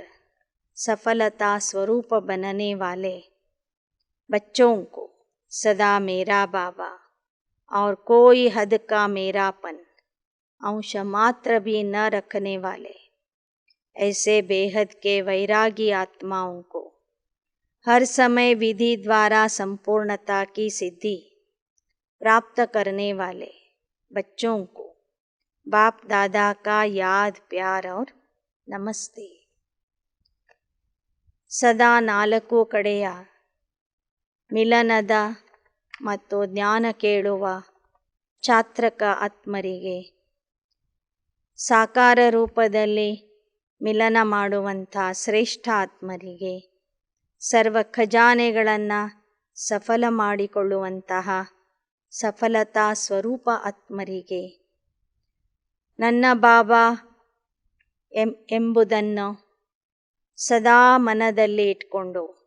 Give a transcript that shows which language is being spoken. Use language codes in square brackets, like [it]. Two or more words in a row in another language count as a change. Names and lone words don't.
[hi] सफलता स्वरूप बनने वाले बच्चों को सदा मेरा बाबा और कोई हद का मेरापन अंश मात्र भी न रखने वाले ऐसे बेहद के वैरागी आत्माओं को हर समय विधि द्वारा संपूर्णता की सिद्धि प्राप्त करने वाले बच्चों को बाप दादा का याद प्यार और नमस्ते. [kn] ಸದಾ ನಾಲ್ಕು ಕಡೆಯ ಮಿಲನದ ಮತ್ತು ಜ್ಞಾನ ಕೇಳುವ ಚಾತ್ರಕ ಆತ್ಮರಿಗೆ, ಸಾಕಾರ ರೂಪದಲ್ಲಿ ಮಿಲನ ಮಾಡುವಂಥ ಶ್ರೇಷ್ಠ ಆತ್ಮರಿಗೆ, ಸರ್ವ ಖಜಾನೆಗಳನ್ನು ಸಫಲ ಮಾಡಿಕೊಳ್ಳುವಂತಹ ಸಫಲತಾ ಸ್ವರೂಪ ಆತ್ಮರಿಗೆ ನನ್ನ ಬಾಬಾ ಎಂಬುದನ್ನು ಸದಾ ಮನದಲ್ಲಿ ಇಟ್ಕೊಂಡು